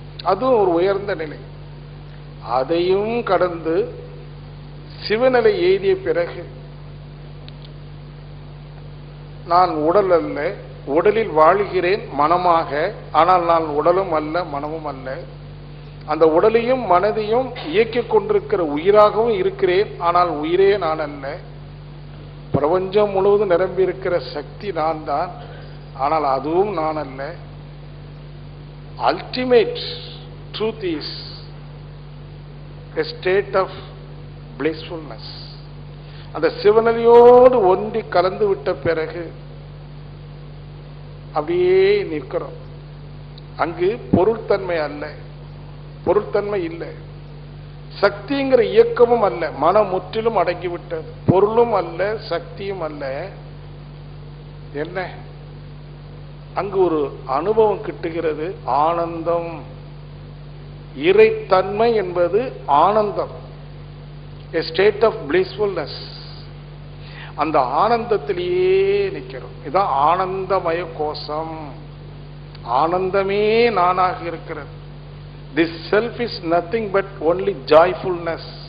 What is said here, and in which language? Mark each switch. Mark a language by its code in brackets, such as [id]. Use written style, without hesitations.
[ta] அதுவும் ஒரு உயர்ந்த நிலை. அதையும் கடந்து சிவநிலை எய்திய பிறகு நான் உடல் அல்ல, உடலில் வாழ்கிறேன் மனமாக, ஆனால் நான் உடலும் அல்ல மனமும் அல்ல. அந்த உடலையும் மனதையும் இயக்கிக் கொண்டிருக்கிற உயிராகவும் இருக்கிறேன், ஆனால் உயிரே நான் அல்ல. பிரபஞ்சம் முழுவதும் நிரம்பி இருக்கிற சக்தி நான் தான், ஆனால் அதுவும் நான் அல்ல. [en] Ultimate truth is a state of blissfulness. [ta] அந்த சிவநிலையோடு ஒன்றி கலந்து விட்ட பிறகு அப்படியே நிற்கிறோம். அங்கு பொருள்தன்மை அல்ல, பொருள்தன்மை இல்லை. சக்திங்கிற இயக்கமும் அல்ல, மனம் முற்றிலும் அடங்கிவிட்டது. பொருளும் அல்ல, சக்தியும் அல்ல. என்ன அங்கு ஒரு அனுபவம் கிட்டுகிறது, ஆனந்தம். இறைத்தன்மை என்பது ஆனந்தம், [en] a state of blissfulness. [ta] அந்த ஆனந்தத்திலேயே நிற்கிறோம். இதுதான் ஆனந்தமய கோஷம். ஆனந்தமே நானாக இருக்கிறது. [en] This self is nothing but only joyfulness.